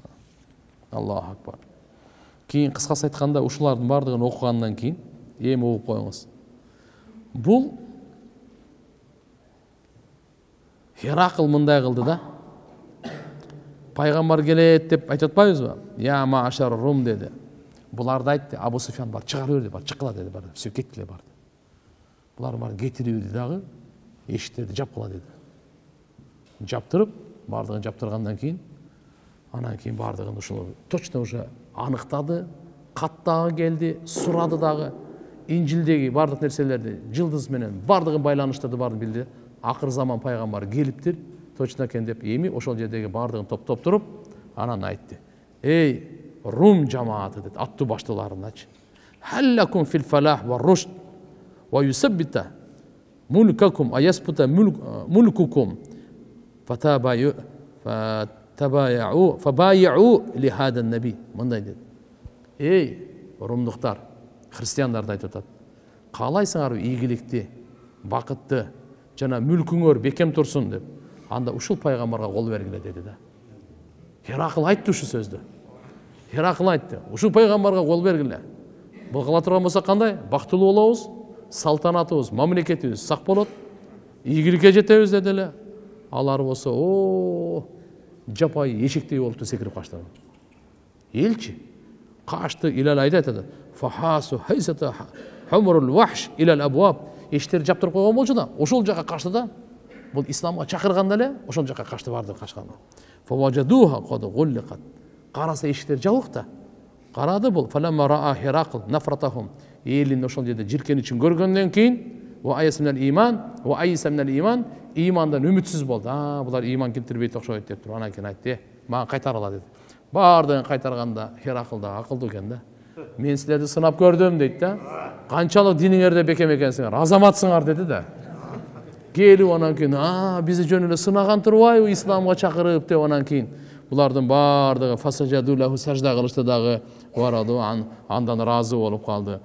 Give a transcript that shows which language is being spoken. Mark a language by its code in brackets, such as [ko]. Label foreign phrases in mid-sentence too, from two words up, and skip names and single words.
[ar] الله أكبر. [ky] Кийин кыскасы айтканда ушулардын бардыгын окугандан кийин эми угуп коюңуз. Бул Херакл мындай кылды да. Пайгамбар келет деп айтып атпайбызбы? [ar] يا معشر الروم [ky] деди. Буларды айтты, Абу Суфьян бар, чыгара берди, бар, чыккыла деди, бар, все кеткиле бар. Булар бар, кетирип берди дагы, эшиктерди жапкыла деди. Жаптырып, бардыгын жаптыргандан кийин, анан кийин бардыгын ушул [ru] точно уже [ky] аныктады, каттагы келди, сурады дагы, Инжилдеги бардык нерселерди жылдыз менен бардыгын байланыштырды, барын билди. Акыр заман пайгамбар келиптир, точно экен деп эми ошол жердеги бардыгын топтоп туруп, анан айтты. Эй Рум жамааты деп аттуу баштууларыначы. [ar] هل لكم في الفلاح والرشد ويثبت ملككم أيثبت ملككم فتبايعوا لهذا النبي. [ky] Мындай dedi. Эй румдуктар, христиандарды айтып атат. Каалайсыңар ийгиликти, бакытты жана мүлкүңөр бекем турсун деп. Анда ушул пайгамбарга кол бергиле деди да. Херакл айтты ушу сөздү. Херакл айтты. Ушул пайгамбарга кол бергиле. Бул кыла турган болсо кандай? Бактылуу болобуз, салтанатыбыз, мамлекетибиз сак болот, ийгиликке жетебиз деди эле. Алар болсо, жапайы эшектей болуп секирип качты. Элчи качты, Илал айтат. [ar] فحاصوا حيصة حمر الوحش إلى الأبواب. [ky] Эштерди жаптырып койгон болчу да, ошол жака качты да. Бул исламга чакырганда эле ошол жака качты барды качканда. [ar] فوجدوها قد غلقت. [ky] Караса эшиктер жабык да. Карады бул. [ar] فلما رأى هرقل نفرتهم. [ky] Элин ошол жерде жиркеничин көргөндөн кийин [ar] وأيس من الإيمان وأيس من الإيمان, [ky] имандан үмүтсүз болду. Булар иман келтирбейт окшойт деп туруп анан кийин айтты, мага кайтаргыла деди. Бардыгын кайтарганда Хиракл да акылдуу экен да. Мен силерди сынап көрдүм дейт да. Канчалык диниңерде бекем экенсиңер, азаматсыңар деди да. Келип анан кийин, бизди жөн эле сынаган турбайбы исламга чакырып деп анан кийин булардын бардыгы фасажадулаху сажда кылышты дагы, вараду андан разы болуп калды.